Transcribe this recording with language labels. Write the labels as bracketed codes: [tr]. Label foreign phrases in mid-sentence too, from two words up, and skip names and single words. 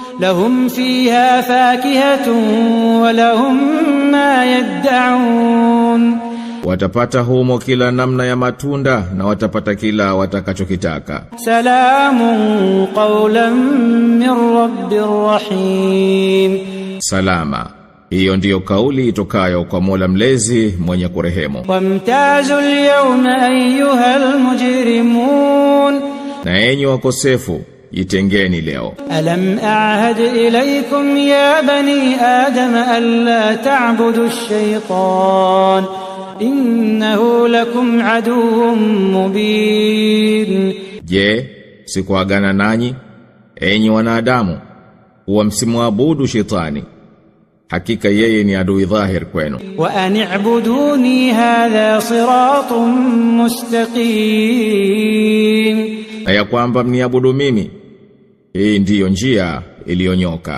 [ar] لهم فيها فاكهة ولهم ما يدعون, [sw] watapata humo kila namna ya matunda na watapata kila watakachokitaka. [ar] سلام قولا من رب رحيم, [sw] salama Hiyo ndiyo kauli itokayo kwa Mola mlezi mwenye kurehemu. [ar] وامتازوا اليوم أيها المجرمون, [sw] Na enyi wakosefu, jitengeni leo. [ar] ألم أعهد إليكم يا بني آدم أن لا تعبدوا الشيطان إنه لكم عدو مبين. [sw] Je, sikuagana nanyi enyi wanadamu kuwa msimwabudu shetani, hakika yeye ni adui dhahir kwenu. [ar] وأن اعبدوني هذا صراط مستقيم, [sw] Na ya kwamba mniabudu mimi, hii ndiyo njia iliyonyoka.